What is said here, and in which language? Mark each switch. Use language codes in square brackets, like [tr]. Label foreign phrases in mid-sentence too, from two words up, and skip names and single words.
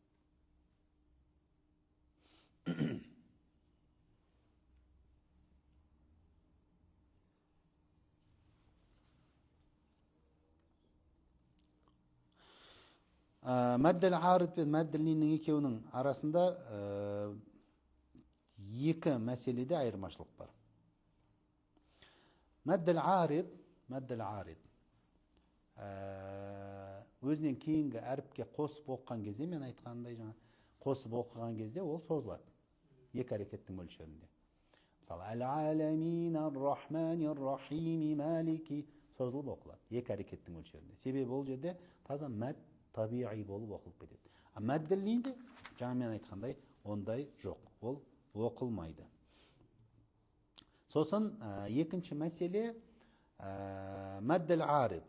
[kk] Мәдділ арид пен мәдділ линнің екеуінің арасында 2 мәселеде айырмашылық бар. Мәдділ арид өзінен кейінгі әріпке қосып оқыған кезде, мен айтқандай жаңа, қосып оқыған кезде ол созылады. 2 әрекеттің мөлшерінде. Мысалы, [ar] العالمين الرحمن الرحيم مالك [kk] созылып оқылады. 2 әрекеттің мөлшерінде. Себебі ол жерде таза мәд табиғи болып оқылып кетеді. Мәдділ линде, жаңа мен айтқандай, ондай жоқ. Ол оқылмайды. Сосын екінші мәселе мәдділ арид.